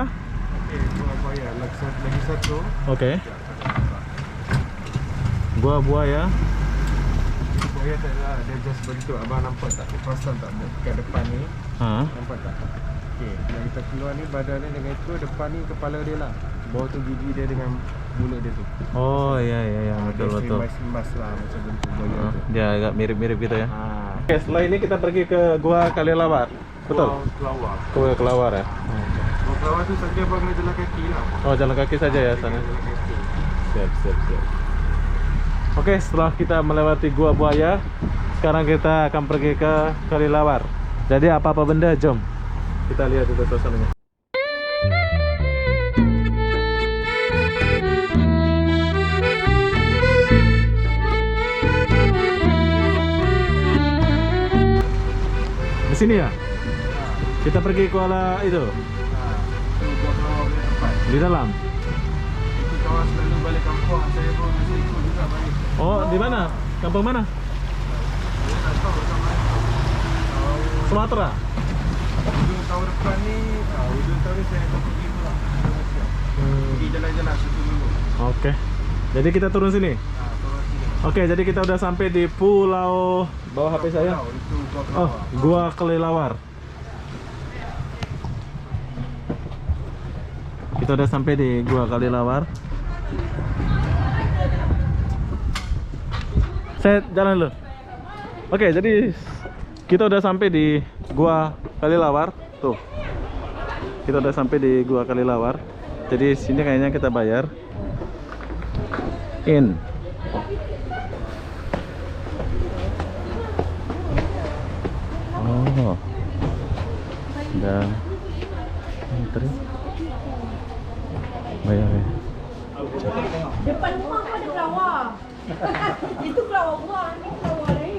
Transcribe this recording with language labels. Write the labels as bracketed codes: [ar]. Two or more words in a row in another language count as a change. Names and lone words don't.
[ms] Okey, Gua Buaya lagi satu. [id] Oke. Gua Buaya. [ms] Buaya tak ada, dia just bentuk. Abang nampak tak? Pasang tak kat depan ni? Nampak tak? Okey, yang kita keluar ni badan dia dengan itu, depan ni kepala dia lah. Bawah tu gigi dia dengan mulut dia tu. [id] Oh iya betul. [ms] Dia sembas lah macam bentuk buaya tu. [id] Dia agak mirip-mirip gitu ya. Oke, setelah ini kita pergi ke Gua Kelelawar. Betul? [ms] Kelawar. [id] Gua Kelelawar ya. [ms] Gua Kelawar tu saja abang kena jalan kaki lah. [id] Oh, jalan kaki saja ya sana. [ms] Jalan kaki. [id] Siap. Oke, setelah kita melewati Gua Buaya, sekarang kita akan pergi ke Kelelawar. Jadi apa-apa benda, jom kita lihat itu suasananya. Di sini ya? [ms] Kita pergi Kuala itu Tu Gua Kelawar punya tempat. di dalam. Itu kawan selalu balik kampung. Saya pun mesti ikut juga balik. [id] Oh, di mana? Kampung mana? [ms] Dia tak tahu macam mana. Sumatera. [id] Ujung tahun depan ni, ujung tahun ni saya akan pergi pula ke Malaysia. Pergi jalan-jalan situ dulu. Oke. Jadi kita turun sini. Turun sini. Oke, jadi kita udah sampai di Pulau bawa HP saya. [ms] Itu Gua Kelawar. [id] Oh, Gua Kelelawar. Kita udah sampai di Gua Kelelawar. Saya jalan dulu. Oke, jadi kita udah sampai di Gua Kelelawar. Tuh. Kita udah sampai di Gua Kelelawar. Jadi sini kayaknya kita bayar. In. Oh. Dan antri. Bayar ya. [ms] Depan rumah aku ada kelawar. Itu kelawar gua, ini kelawar ni.